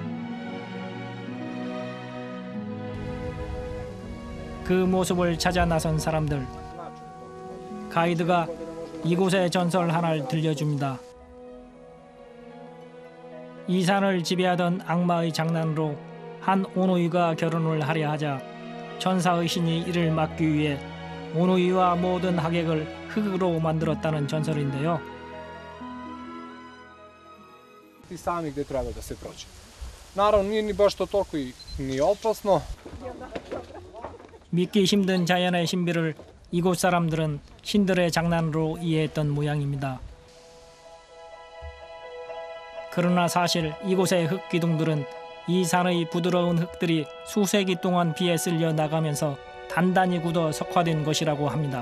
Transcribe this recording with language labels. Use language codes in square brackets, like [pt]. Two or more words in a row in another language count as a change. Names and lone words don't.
[ko] 그 모습을 찾아 나선 사람들, 가이드가 이곳의 전설 하나를 들려줍니다. 이 산을 지배하던 악마의 장난으로 한 오누이가 결혼을 하려 하자 천사의 신이 이를 막기 위해 오누이와 모든 하객을 흙으로 만들었다는 전설인데요. [sr] I sami gdje treba da se prođe. Naravno nije ni baš to toliko ni opasno. [ko] 믿기 힘든 자연의 신비를 이곳 사람들은 신들의 장난으로 이해했던 모양입니다. 그러나 사실 이곳의 흙기둥들은 이 산의 부드러운 흙들이 수세기 동안 비에 쓸려 나가면서 단단히 굳어 석화된 것이라고 합니다.